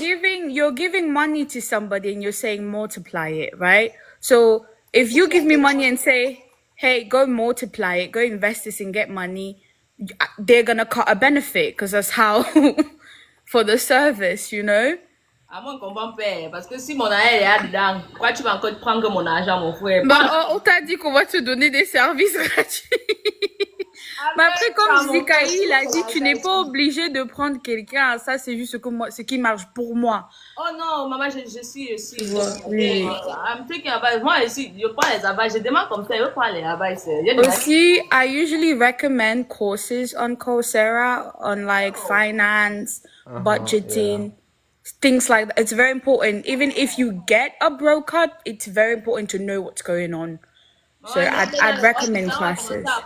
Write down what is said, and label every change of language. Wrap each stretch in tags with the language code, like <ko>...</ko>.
<en>You're giving money to somebody and you're saying multiply it, right? So if you give me money and say, hey, go multiply it, go invest this and get money, they're gonna cut a benefit because that's how for the service, you know?</en> <fr>À moi, je comprends pas. Parce que si mon argent est dedans, pourquoi tu vas encore prendre mon argent, mon frère? Bah, on t'a dit qu'on va te donner des services gratuits. Mais après, comme Zikaï, il a dit, tu n'es pas obligé de prendre quelqu'un. Ça, c'est juste ce qui marche pour moi. Oh non, maman, je suis. Oui.</fr> <en>I'm thinking about.</en> <fr>Moi, ici, je prends les advice. Je demande comme ça, je prends les advice.</fr> <en>Aussi, I usually recommend courses on Coursera on like finance, budgeting, things like that. It's very important. Even if you get a broker, it's very important to know what's going on. So I'd recommend classes.</en>